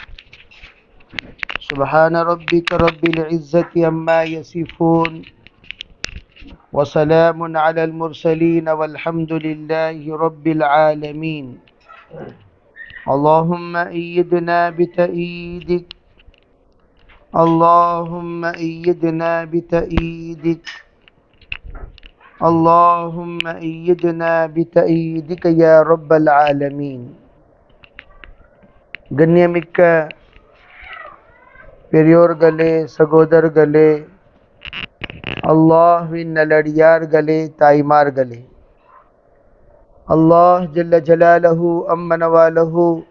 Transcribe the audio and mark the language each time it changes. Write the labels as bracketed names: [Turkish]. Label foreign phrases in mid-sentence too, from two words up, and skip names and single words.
[Arabic] سبحان ربك رب العزة عما يصفون وسلام على المرسلين والحمد لله رب العالمين اللهم أيدنا بتأييدك اللهم أيدنا بتأييدك اللهم أيدنا بتأييدك يا رب العالمين. [Tamil] கண்ணியமிக்க பெரியோர்களே, சகோதரர்களே, அல்லாஹ்வின் நல்லடியார்களே, தாய்மார்களே, [Arabic] الله جل جلاله وعم نواله